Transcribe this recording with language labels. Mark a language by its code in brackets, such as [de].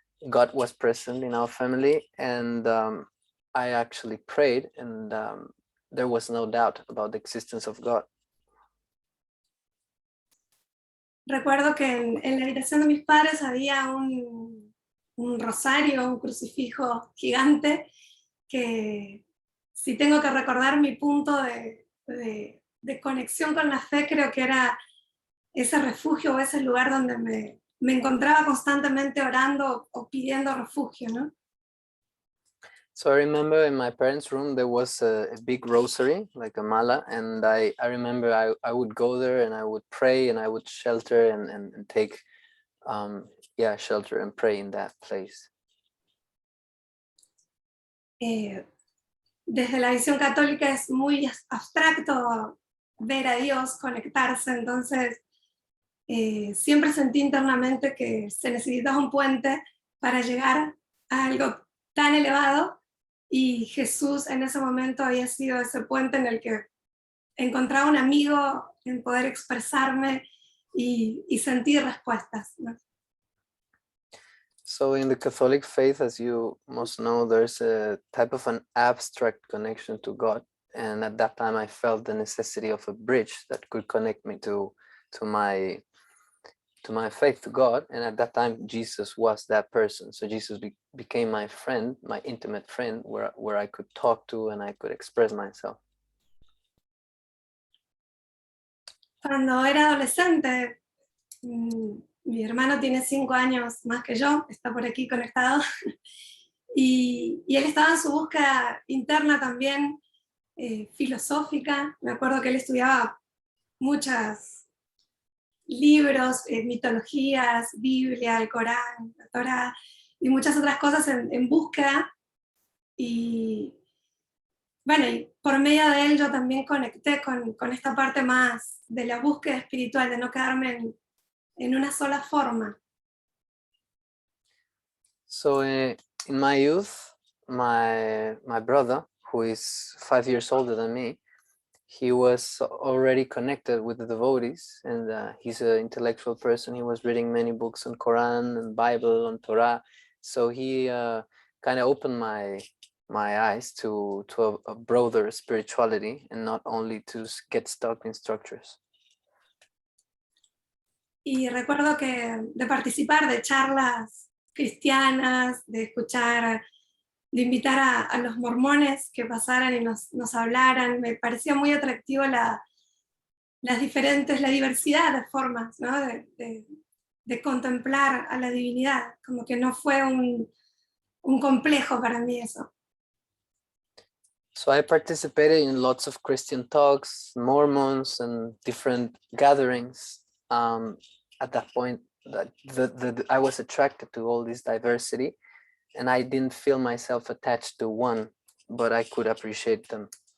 [en] God was present in our family, and I actually prayed, and there was no doubt about the existence of God. [es] Recuerdo que en la habitación de mis padres había un rosario, un crucifijo gigante, que si tengo que recordar mi punto de conexión con la fe, creo que era ese refugio o ese lugar donde me encontraba constantemente orando o pidiendo refugio, ¿no? [en] So I remember in my parents' room there was a big rosary, like a mala, and I remember I would go there and I would pray and I would shelter and take shelter and pray in that place. [es] Desde la visión católica es muy abstracto ver a Dios, conectarse, entonces siempre sentí internamente que se necesitaba un puente para llegar a algo tan elevado, y Jesús en ese momento había sido ese puente en el que encontraba un amigo en poder expresarme y sentir respuestas, ¿no? [en] So in the Catholic faith, as you must know, there's a type of an abstract connection to God. And at that time, I felt the necessity of a bridge that could connect me to my faith, to God. And at that time, Jesus was that person. So Jesus became my friend, my intimate friend, where I could talk to and I could express myself. [es] Cuando era adolescente, mi hermano tiene 5 años más que yo, está por aquí conectado, y él estaba en su búsqueda interna también, filosófica. Me acuerdo que él estudiaba muchos libros, mitologías, Biblia, el Corán, la Torá, y muchas otras cosas en búsqueda. Y bueno, y por medio de él yo también conecté con esta parte más de la búsqueda espiritual, de no quedarme en una sola forma. [en] So in my youth, my brother, who is 5 years older than me, he was already connected with the devotees, and he's an intellectual person. He was reading many books on Quran and Bible, on Torah. So he kind of opened my eyes to a broader spirituality, and not only to get stuck in structures. [es] Y recuerdo que de participar de charlas cristianas, de escuchar, de invitar a los mormones que pasaran y nos hablaran, me parecía muy atractivo la diversidad de formas, ¿no? de contemplar a la divinidad, como que no fue un complejo para mí eso. [en] So I participated in lots of Christian talks, Mormons, and different gatherings. At that point, I was attracted to all this diversity, and I didn't feel myself attached to one, but I could appreciate them.